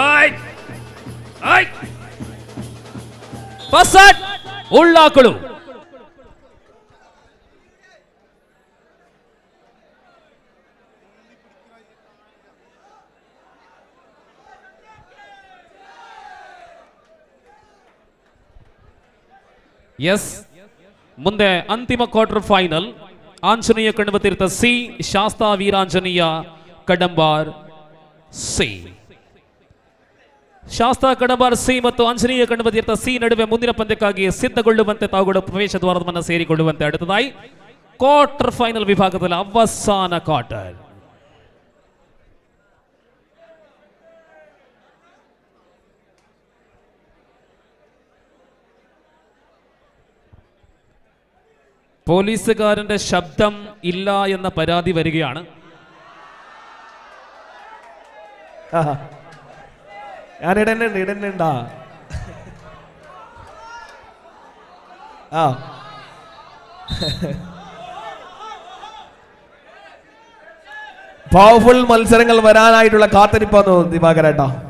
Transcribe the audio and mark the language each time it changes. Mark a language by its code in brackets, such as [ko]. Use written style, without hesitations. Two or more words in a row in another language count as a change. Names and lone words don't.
[kn] ಉಳ್ಳಾಕುಳು ಎಸ್ ಮುಂದೆ ಅಂತಿಮ [en] quarter final [kn] ಆಂಜನೇಯ ಕಣ್ವ ತೀರ್ಥ ಸಿ, ಶಾಸ್ತಾ ವೀರಾಂಜನೇಯ ಕಡಂಬಾರ್ ಸಿ. ಶಾಸ್ತಾ ಕಡಂಬಾರ್ ಸಿ ಮತ್ತು ಆಂಜನೇಯ ಕಣ್ವ ತೀರ್ಥ ಸಿ ನಡುವೆ ಮುಂದಿನ ಪಂದ್ಯಕ್ಕಾಗಿ ಸಿದ್ಧಗೊಳ್ಳುವಂತೆ ತಾವುಗಳು ಪ್ರವೇಶ ದ್ವಾರವನ್ನು ಸೇರಿಕೊಳ್ಳುವಂತೆ அடுத்ததாய் [en] quarter final [kn] ವಿಭಾಗದಲ್ಲಿ ಅವಸಾನ ಕ್ವಾರ್ಟರ್. [ml] പോലീസുകാരന്റെ ശബ്ദം ഇല്ല എന്ന പരാതി വരികയാണ്. ഞാൻ ഇടണ്ടാ പവർഫുൾ മത്സരങ്ങൾ വരാനായിട്ടുള്ള കാത്തിരിപ്പാന്ന് ദിവാകരേട്ടാ.